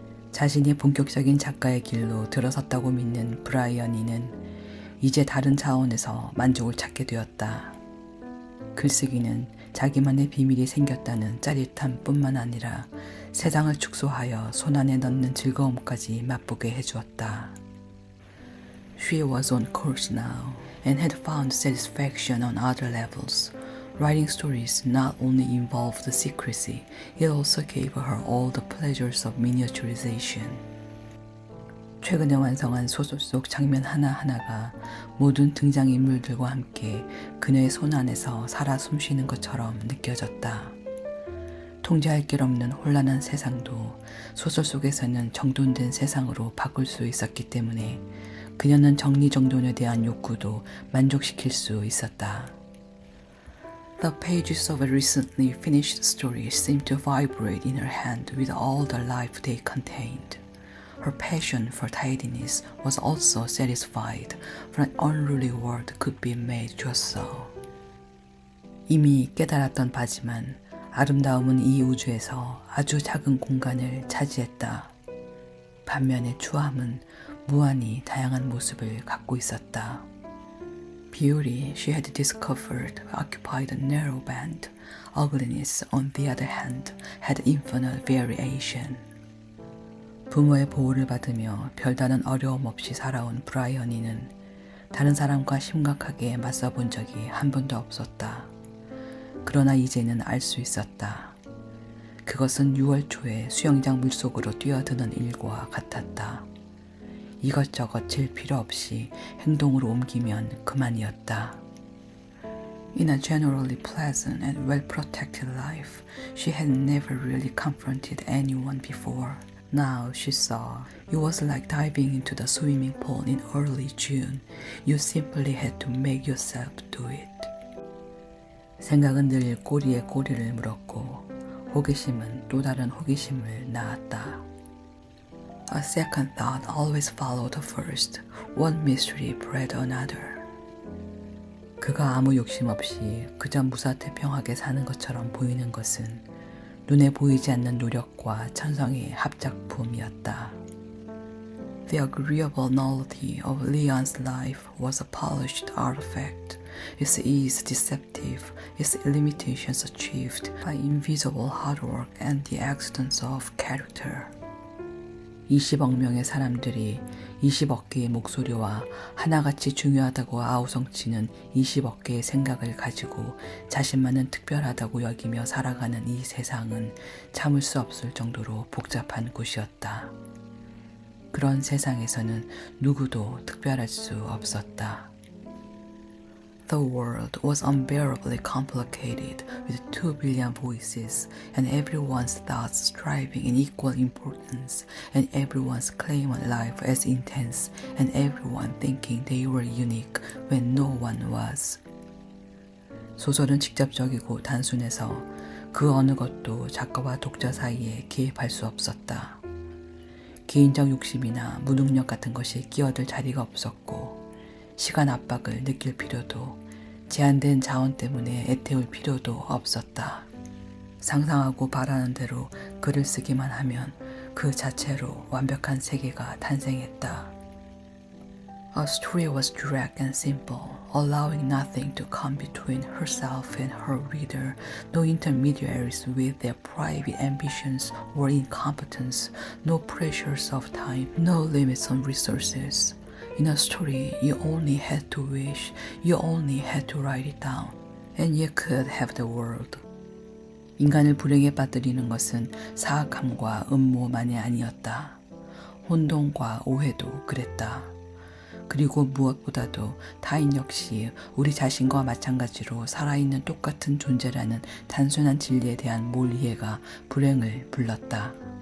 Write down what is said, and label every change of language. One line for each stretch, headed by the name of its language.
Korean: 자신이 본격적인 작가의 길로 들어섰다고 믿는 브라이언이는 이제 다른 차원에서 만족을 찾게 되었다. 글쓰기는 자기만의 비밀이 생겼다는 짜릿함뿐만 아니라 세상을 축소하여 손안에 넣는 즐거움까지 맛보게 해주었다.
English: She was on course now and had found satisfaction on other levels. Writing stories not only involved secrecy, it also gave her all the pleasures of miniaturization.
Korean: 최근에 완성한 소설 속 장면 하나하나가 모든 등장인물들과 함께 그녀의 손안에서 살아 숨쉬는 것처럼 느껴졌다. 통제할 길 없는 혼란한 세상도 소설 속에서는 정돈된 세상으로 바꿀 수 있었기 때문에 그녀는 정리정돈에 대한 욕구도 만족시킬 수 있었다.
English: The pages of a recently finished story seemed to vibrate in her hand with all the life they contained. Her passion for tidiness was also satisfied, for an unruly world could be made just so.
Korean: 이미 깨달았던 바지만 아름다움은 이 우주에서 아주 작은 공간을 차지했다. 반면에 추함은 무한히 다양한 모습을 갖고 있었다.
English: Beauty, she had discovered, occupied a narrow band. Ugliness, on the other hand, had infinite variation.
Korean: 부모의 보호를 받으며 별다른 어려움 없이 살아온 브라이언이는 다른 사람과 심각하게 맞서본 적이 한 번도 없었다. 그러나 이제는 알 수 있었다. 그것은 6월 초에 수영장 물속으로 뛰어드는 일과 같았다. 이것저것 질 필요 없이 행동으로 옮기면 그만이었다.
English: In a generally pleasant and well-protected life, she had never really confronted anyone before. Now she saw it was like diving into the swimming pool in early June. You simply had to make yourself do it.
Korean: 생각은 늘 꼬리에 꼬리를 물었고 호기심은 또 다른 호기심을 낳았다.
English: A second thought always followed the first. One mystery bred another.
Korean: 그가 아무 욕심 없이 그저 무사태평하게 사는 것처럼 보이는 것은 눈에 보이지 않는 노력과 천성의 합작품이었다.
English: The agreeable nullity of Leon's life was a polished artifact, its ease deceptive, its limitations achieved by invisible hard work and the accidents of character.
Korean: 20억 명의 사람들이 20억 개의 목소리와 하나같이 중요하다고 아우성치는 20억 개의 생각을 가지고 자신만은 특별하다고 여기며 살아가는 이 세상은 참을 수 없을 정도로 복잡한 곳이었다. 그런 세상에서는 누구도 특별할 수 없었다.
English: The world was unbearably complicated with 2 billion voices and everyone's thoughts striving in equal importance and everyone's claim on life as intense and everyone thinking they were unique when no one was.
Korean: 소설은 직접적이고 단순해서 그 어느 것도 작가와 독자 사이에 개입할 수 없었다. 개인적 욕심이나 무능력 같은 것이 끼어들 자리가 없었고 시간 압박을 느낄 필요도 제한된 자원 때문에 애태울 필요도 없었다. 상상하고 바라는 대로 글을 쓰기만 하면 그 자체로 완벽한 세계가 탄생했다.
English: A story was direct and simple, allowing nothing to come between herself and her reader, no intermediaries with their private ambitions or incompetence, no pressures of time, no limits on resources. In a story, you only had to wish, you only had to write it down, and you could have the world.
Korean: 인간을 불행에 빠뜨리는 것은 사악함과 음모만이 아니었다. 혼동과 오해도 그랬다. 그리고 무엇보다도 타인 역시 우리 자신과 마찬가지로 살아있는 똑같은 존재라는 단순한 진리에 대한 몰이해가 불행을 불렀다.